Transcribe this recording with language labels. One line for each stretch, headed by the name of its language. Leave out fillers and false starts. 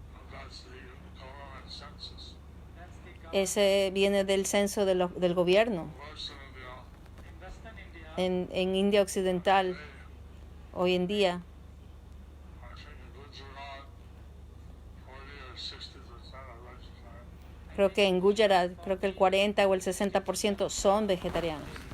English: That's the government census. That's the government.
Spanish: Ese viene del censo del gobierno.
English: Western India, In Western India,
Spanish: En India Occidental, hoy en día,
English: I think in Gujarat, 40 or 60% are vegetarian.
Spanish: creo que en Gujarat, creo que el 40 o el 60% son vegetarianos.